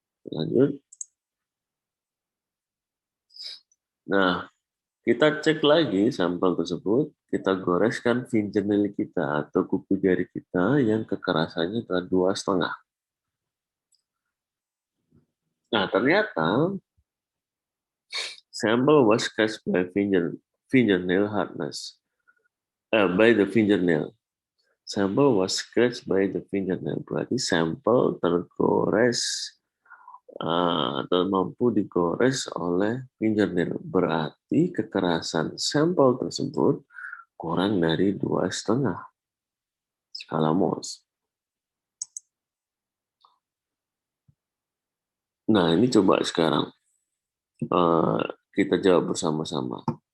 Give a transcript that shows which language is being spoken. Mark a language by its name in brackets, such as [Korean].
[Indonesian] Lanjut. Nah, kita cek lagi sampel tersebut, kita goreskan fingernail kita atau kuku jari kita yang kekerasannya adalah 2,5. Nah, ternyata [English] sample was scratched by fingernail hardness. By the fingernail. Sample was scratched by the fingernail. [Indonesian] Berarti sampel tergores atau mampu digores oleh fingernail. Berarti kekerasan sampel tersebut kurang dari 2,5 skala Mohs. Nah, ini coba sekarang kita jawab bersama-sama.